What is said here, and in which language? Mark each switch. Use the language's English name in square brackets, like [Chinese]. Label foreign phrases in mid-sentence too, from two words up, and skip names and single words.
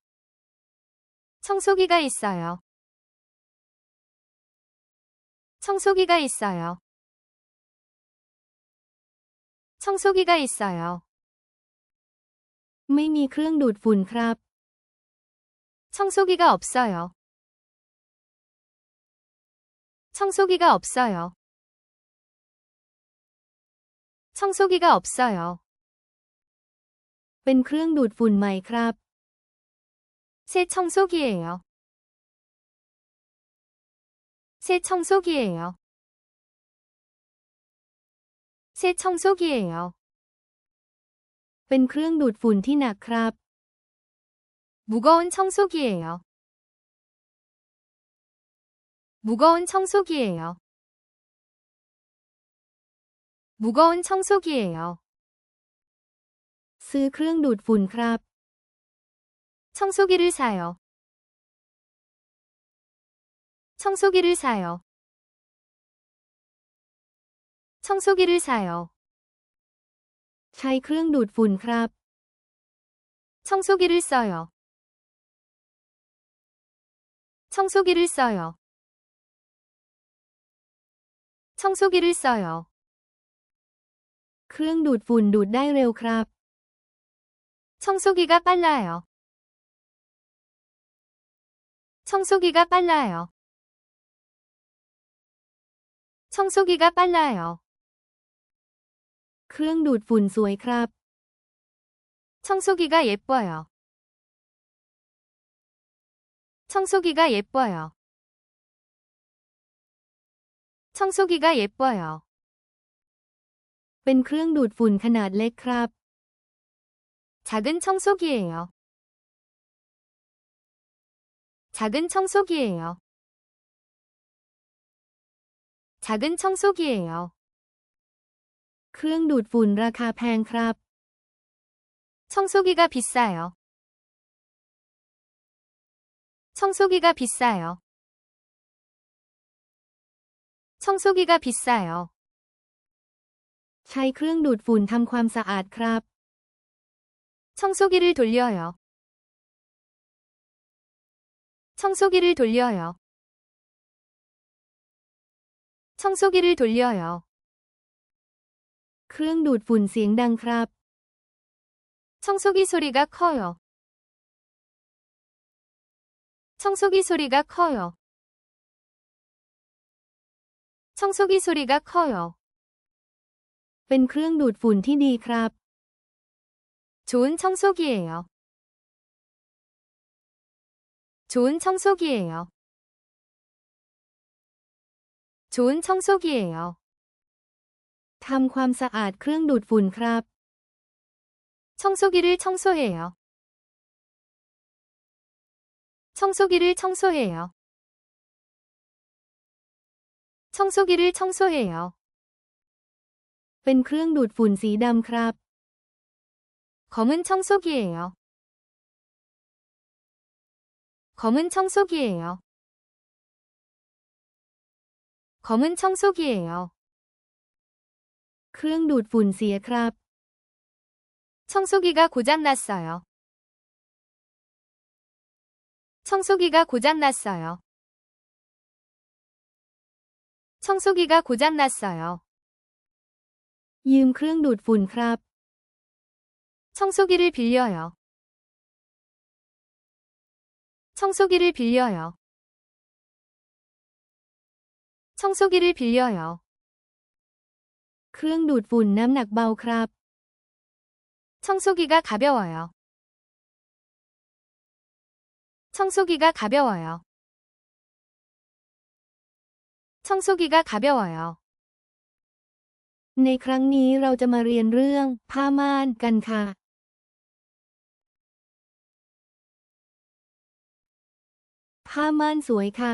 [Korean] 청소기가 있어요. 청소기가 있어요. 청소기가 있어요. [Thai] ไม่มีเครื่องดูดฝุ่นครับ [Korean] 청소기가 없어요. 청소기가 없어요. 청소기가 없어요. [Thai] เป็นเครื่องดูดฝุ่นใหม่ครับ [Korean] 새 청소기예요. 새 청소기예요. 새 청소기예요. [Thai] เป็นเครื่องดูดฝุ่นที่หนักครับ [Korean] 무거운 청소기예요. 무거운 청소기예요. 무거운 청소기예요. [Thai] ซื้อเครื่องดูดฝุ่นครับ [Korean] 청소기를 사요. 청소기를 사요. 청소기를 사요. [Thai] ใช้เครื่องดูดฝุ่นครับ [Korean] 청소기를 써요. 청소기를 써요. 청소기를 써요. [Thai] เครื่องดูดฝุ่นดูดได้เร็วครับ [Korean] 청소기가 빨라요. 청소기가 빨라요. 청소기가 빨라요. [Thai] เครื่องดูดฝุ่นสวยครับ [Korean] 청소기가 예뻐요. 청소기가 예뻐요. 청소기가 예뻐요. [Thai] เป็นเครื่องดูดฝุ่นขนาดเล็กครับ [Korean] 작은 청소기예요. 작은 청소기예요. 작은 청소기예요. [Thai] เครื่องดูดฝุ่นราคาแพงครับ [Korean] 청소기가 비싸요. 청소기가 비싸요. 청소기가 비싸요. [Thai] ใช้เครื่องดูดฝุ่นทำความสะอาดครับ [Korean] 청소기를 돌려요. 청소기를 돌려요. 청소기를 돌려요. [Thai] เครื่องดูดฝุ่นเสียงดังครับ [Korean] 청소기 소리가 커요. 청소기 소리가 커요. 청소기 소리가 커요. [Thai] เป็นเครื่องดูดฝุ่นที่ดีครับ [Korean] 좋은 청소기예요. 좋은 청소기예요. 좋은 청소기예요. [Thai] ทำความสะอาดเครื่องดูดฝุ่นครับ [Korean] 청소기를 청소해요. 청소기를 청소해요. 청소기를 청소해요. [Thai] เป็นเครื่องดูดฝุ่นสีดำครับ [Korean] 검은 청소기예요. 검은 청소기예요. 검은 청소기예요. [Thai] เครื่องดูดฝุ่นเสียครับ [Korean] 청소기가 고장났어요. 청소기가 고장났어요. 청소기가 고장났어요. [Thai] ยืมเครื่องดูดฝุ่นครับ [Korean] 청소기를 빌려요. 청소기를 빌려요. 청소기를 빌려요. [Thai] เครื่องดูดฝุ่นน้ำหนักเบาครับ [Korean] 청소기가 가벼워요. 청소기가 가벼워요. 청소기가 가벼워요. [Thai] ในครั้งนี้เราจะมาเรียนเรื่องผ้าม่านกันค่ะ ผ้าม่านสวยค่ะ